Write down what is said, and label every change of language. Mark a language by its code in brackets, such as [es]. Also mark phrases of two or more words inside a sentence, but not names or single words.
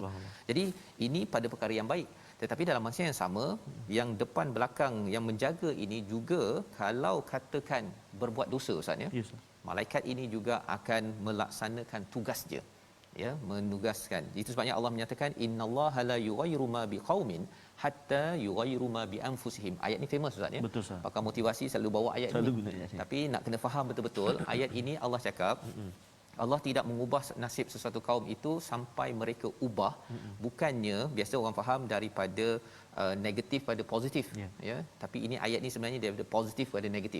[ms] Jadi ini pada perkara yang baik. Tetapi dalam masa yang sama, yang depan belakang yang menjaga ini juga kalau katakan berbuat dosa Ustaz ya. Yes. Malaikat ini juga akan melaksanakan tugas dia. Ya, menugaskan. Itu sebabnya Allah menyatakan [ar] إن الله لا يغير ما بقوم حتى يغيروا ما بأنفسهم. [ms] Ayat ni famous Ustaz ya. Betul Ustaz. Pakar motivasi selalu bawa ayat selalu ni. Tapi nak kena faham betul-betul ayat ini Allah cakap Allah tidak mengubah nasib sesuatu kaum itu sampai mereka ubah. Bukannya biasa orang faham daripada negatif pada positif ya, tapi ini ayat ni sebenarnya daripada positif pada negatif.